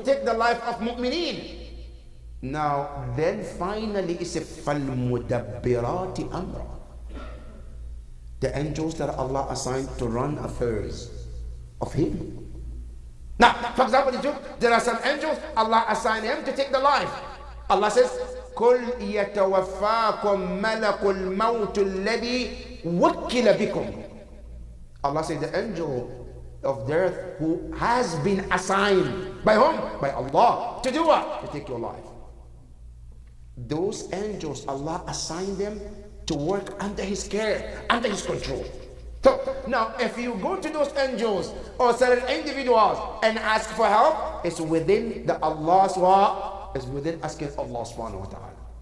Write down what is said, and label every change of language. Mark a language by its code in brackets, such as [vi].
[en] To take the life of mu'mineen. Now, then finally it says, [ar] فَالْمُدَبِّرَاتِ أَمْرًا. [en] The angels that Allah assigned to run affairs of Him. Now, for example, there are some angels, Allah assigned him to take the life. Allah says, [ar] قُلْ يَتَوَفَّاكُمْ مَلَكُ الْمَوْتُ الَّذِي وُكِّلَ بِكُمْ. [en] Allah said, the angel of death who has been assigned by whom? By Allah. To do what? To take your life. Those angels, Allah assigned them to work under His care, under His control. So now, if you go to those angels or certain individuals and ask for help, it's within the Allah's wa, it's within asking Allah subhanahu wa ta'ala.